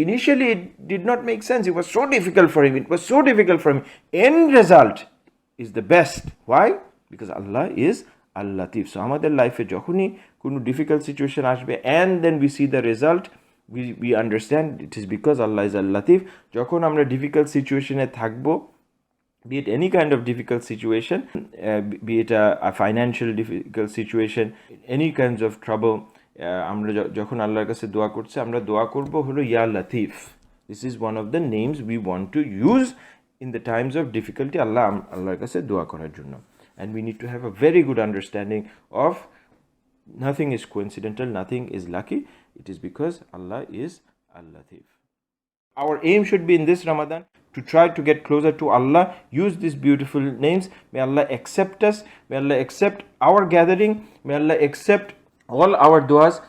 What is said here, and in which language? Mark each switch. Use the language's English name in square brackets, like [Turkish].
[English] Initially it did not make sense. It was so difficult for him. End result is the best. Why? Because Allah is Al-Latif. So [Bangla] আমাদের লাইফে যখনই কোনো difficult situation আসবে [English] and then we see the result, we understand it is because Allah is Al-Latif. [Bangla] যখন আমরা difficult সিচুয়েশনে থাকবো, [English] be it any kind of difficult situation, be it a financial difficult situation, any kinds of trouble, [Bangla] আমরা যখন আল্লাহর কাছে দোয়া করছি, আমরা দোয়া করব হলো ইয়া Latif. [English] this is one of the names we want to use in the times of difficulty [Bangla] আল্লাহর কাছে দোয়া করার জন্য। [English] And we need to have a very good understanding of nothing is coincidental, nothing is lucky, it is because Allah is Al-Latif. Our aim should be in this Ramadan to try to get closer to Allah, use these beautiful names. May Allah accept us, may Allah accept our gathering, may Allah accept all our duas.